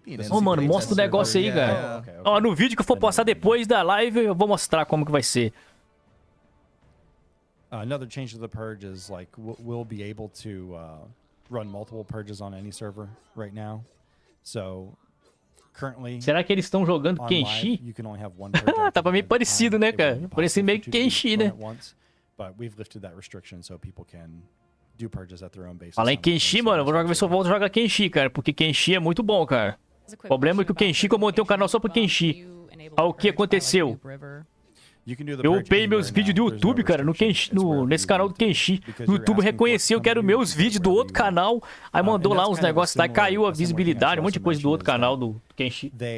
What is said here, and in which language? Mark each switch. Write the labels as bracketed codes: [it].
[pt] Ó, mano, mostra o negócio aí, cara. Ó, no vídeo que eu for postar depois da live, eu vou mostrar como que vai ser. [en] Another change to the purge is like we'll be able to run multiple purges on any server right now. So currently, [pt] será que eles estão jogando Kenshi? Tava meio parecido, né, cara? Parecia meio Kenshi, né? [en] But we've lifted that restriction so people can do purges at their own basis. [pt] Fala em Kenshi, mano, vou ver se eu volto a jogar Kenshi, cara, porque Kenshi é muito bom, cara. O problema é que o Kenshi, como eu montei um canal só pro Kenshi. Olha o que aconteceu. Eu upei meus vídeos do YouTube, cara, nesse canal do Kenshi. O YouTube reconheceu que eram meus vídeos do outro canal. Aí mandou lá uns negócios lá e caiu a visibilidade, um monte de coisa do outro canal do Kenshi.